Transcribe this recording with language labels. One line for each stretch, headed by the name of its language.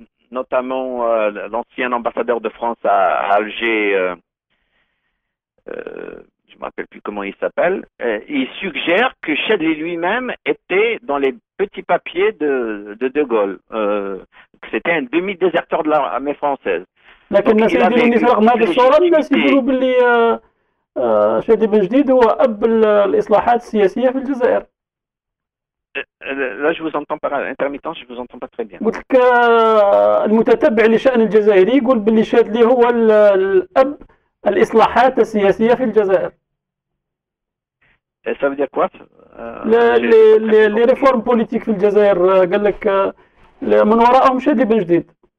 French: Notamment l'ancien ambassadeur de France à Alger, je ne me rappelle plus comment il s'appelle, il suggère que Chadli lui-même était dans les petits papiers de Gaulle, que c'était un demi-déserteur de l'armée française.
Arabic: لكن الناس يديروا رغم هذه الصورة الناس يقولوا باللي شادي بن جديد هو أب الإصلاحات السياسية في الجزائر.
French: Là, je vous entends par intermittent, je vous entends pas très bien.
Arabic: قلت لك المتتبع لشأن الجزائري يقول باللي شادلي هو الأب الإصلاحات السياسية في الجزائر.
French: Ça veut dire quoi? les réformes politiques
Arabic: في الجزائر قال لك من وراءهم شادلي بن جديد.